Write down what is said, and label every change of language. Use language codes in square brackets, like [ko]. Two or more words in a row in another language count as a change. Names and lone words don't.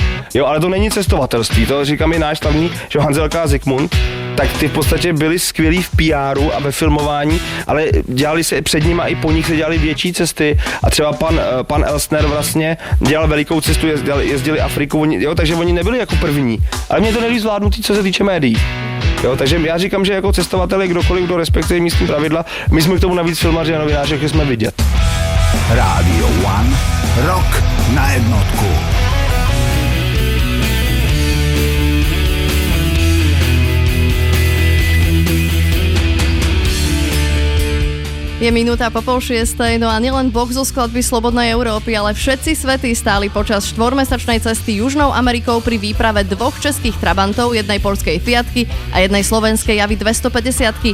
[cs] Jo, ale to není cestovatelství, to říkám i náš slavný, že Hanzelka a Zikmund, tak ty v podstatě byli skvělí v PRu a ve filmování, ale dělali se před nimi a i po nich se dělali větší cesty a třeba pan Elsner vlastně dělal velikou cestu, jezdili Afriku, jo, takže oni nebyli jako první, ale mě to neví zvládnutý, co se týče médií. Jo, takže já říkám, že jako cestovatel je kdokoliv, kdo respektuje místní pravidla, my jsme k tomu navíc filmaři a novináři, že jsme vidět. [sk] Radio One, rok na jednotku. Je minúta po 5:30, no a nielen Boh zo skladby Slobodnej Európy, ale všetci svätí stáli počas 4-mesačnej cesty Južnou Amerikou pri výprave 2 českých Trabantov, jednej poľskej Fiatky a jednej slovenskej Javy 250.